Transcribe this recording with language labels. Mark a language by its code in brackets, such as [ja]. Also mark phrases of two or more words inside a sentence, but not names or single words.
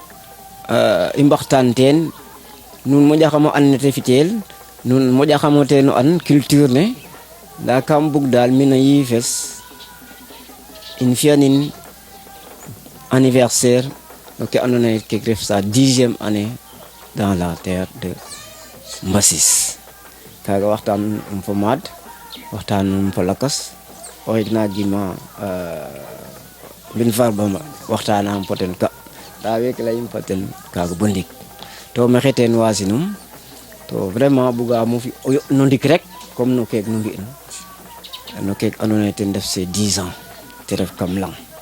[srr] i mbaxtaan teen nuun moƴaxamo an nete fitel nuun moƴaxamo teen o an culture ne nda kam bug daal mi no yiifes in fiyanin anniversaire no ke andona ye kek ref sa [fr] 10e année dans la terre de Mbasis [srr] kaga waxtaan fo maad waxtaan fo lakas o xek na gima mbin Farba waxtaanam fo ten ka nda week leyim fo ten kaga bo ndik to maxey teen wasinum to vraiment bugamo fi no ndik rek comme no keek nu mbi'na no keek andona ye ten def [fr] ses 10 ans [srr] te ref kam lang